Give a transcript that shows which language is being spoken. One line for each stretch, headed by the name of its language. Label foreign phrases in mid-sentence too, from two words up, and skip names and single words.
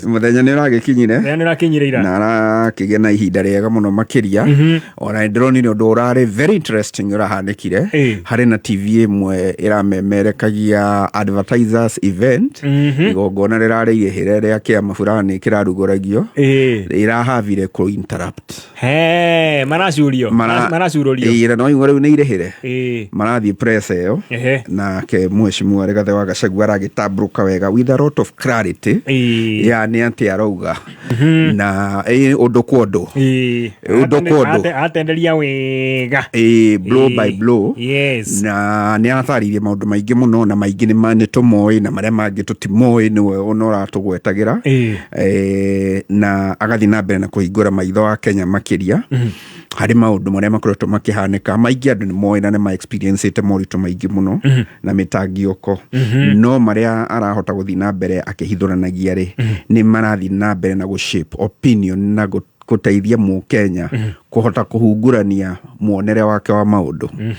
Kikuyu: mũthenya nĩ ũragĩkinyire na arakĩgĩa na ihinda rĩega mũno makĩria ona ndĩronire ũndũ ũrarĩ
English: very interesting
Kikuyu: ũrahanĩkire harĩ na TV ĩmwe ĩramemerekagia
English: advertisers event
Kikuyu: igongona rĩrarĩ ihĩre rĩa kĩama fulani kĩrarugũragio ĩrahavire kũ interrupt maracurũrio no igũrũ rĩu nĩ irĩhĩre marathiĩ press ĩyo nake mheshimiwa Rigathi wa Gachagua aragĩtambũrũka wega
English: with a lot of clarity
Kikuyu: nĩ atĩ arauga na ũndũ kwa ũndũ atenderia wega
English: blow by blow
Kikuyu: na nĩ atarĩirie maũndũ maingĩ mũno na maingĩ nĩ tũmoĩ na marĩa mangĩ tũtimoĩ nĩwe ona ũratũgwetagĩra na agathiĩ na mbere na kũhingũra maitho wa Kenya makĩria harĩ maũndũ marĩa makoretwo makĩhanĩka maingĩ andũ nĩ moĩ na nĩ ma experience moritũ maingĩ mũno na mĩtangioko no marĩa arahota gũthiĩ na mbere akĩhithũranagia rĩ nĩ marathiĩ na mbere na gũshape opinion na gũteithia Mũkenya kũhota kũhungurania muonere wake wa maũndũ